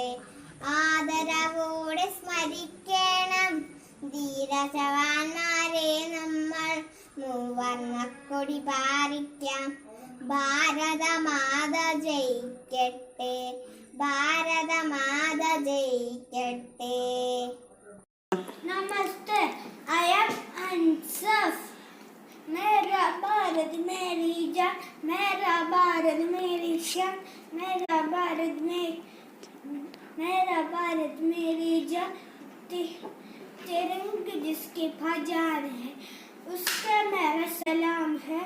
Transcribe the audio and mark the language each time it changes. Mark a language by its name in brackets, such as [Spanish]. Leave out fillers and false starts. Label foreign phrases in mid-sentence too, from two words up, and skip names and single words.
[Malayalam] ആദരവോടെ സ്മരിക്കണം ധീരജവാന്മാരെ നമ്മൾ മൂവർണ്ണക്കൊടി പാലിക്കാം ഭാരതമാത ജയിക്കട്ടെ ഭാരതമാത ജയിക്കട്ടെ. [English] Namaste, I am Ansaf. [Hindi] मेरा भारत मेरी जान, मेरा भारत मेरी शान, मेरा भारत मेरी जान. तिरंग जिसके फजान है उसका मेरा सलाम है.